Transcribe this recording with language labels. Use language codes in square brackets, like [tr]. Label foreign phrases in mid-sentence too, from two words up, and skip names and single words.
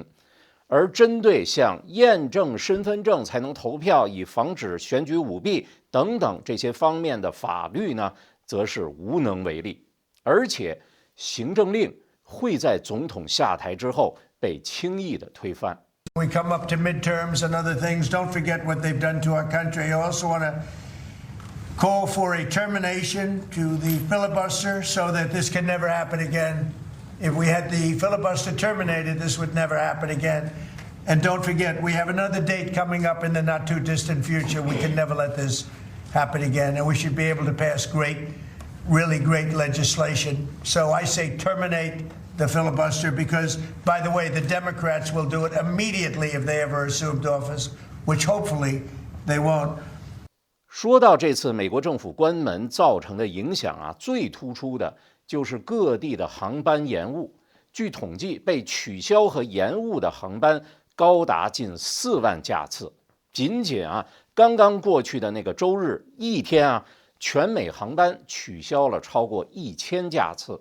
[zh] 而針對像驗證身份證才能投票，以防止選舉舞弊等等這些方面的法律呢，則是無能為力。而且行政令會在總統下台之後被輕易的推翻。 [en] We come up to midterms and other things. Don't forget what they've done to our country. I also want to call for a termination to the filibuster so that this can never happen again. If we had the filibuster terminated, this would never happen again. And don't forget, we have another date coming up in the not too distant future. We can never let this happen again. And we should be able to pass really great legislation. So I say terminate the filibuster because, by the way, the Democrats will do it immediately if they ever assumed office, which hopefully they won't. [zh] 說到這次美國政府關門造成的影響啊，最突出的就是各地的航班延誤。據統計，被取消和延誤的航班高達近4萬架次。僅僅啊，剛剛過去的那個周日一天啊，全美航班取消了超過1000架次。